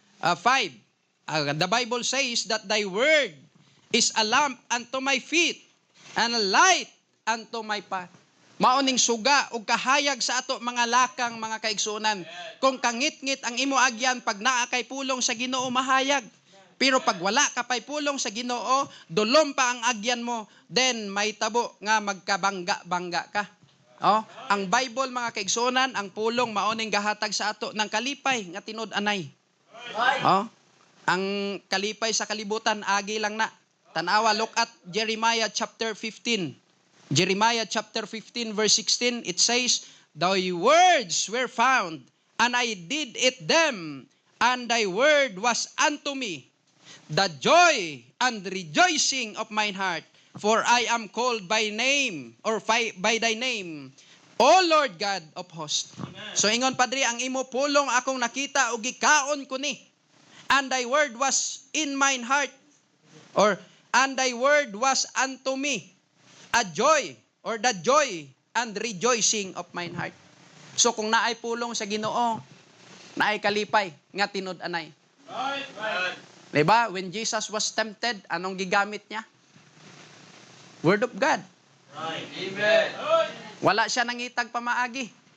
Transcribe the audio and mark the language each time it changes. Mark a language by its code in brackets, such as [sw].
[en] The Bible says that thy word is a lamp unto my feet and a light unto my path. [ceb] Mauning suga o kahayag sa ato mga lakang mga kaigsunan. Kung kangit-ngit ang imo agyan, pag naa kay pulong sa Ginoo mahayag. Pero pag wala ka pay pulong sa Ginoo, dulom pa ang agyan mo, then may tabo nga magkabangga-bangga ka. Ang Bible mga kaigsunan, ang pulong mauning gahatag sa ato ng kalipay nga tinud-anay. Ang kalipay sa kalibutan, agi lang na. Tanawa, [en] look at Jeremiah chapter 15. Jeremiah chapter 15 verse 16, it says, thy words were found, and I did eat them, and thy word was unto me, the joy and rejoicing of mine heart, for I am called by name, or by thy name, O Lord God of hosts. [ceb] So ingon padri, ang imo pulong akong nakita, o gikaon ko ni. [en] And thy word was in mine heart, or and thy word was unto me a joy, or the joy and rejoicing of mine heart. [ceb] So kung naay pulong sa Ginoo, naay kalipay nga tinud-anay. Diba? [en] When Jesus was tempted, [ceb] anong gigamit niya? [en] Word of God. Amen. [ceb] Wala siya nangitag pamaagi.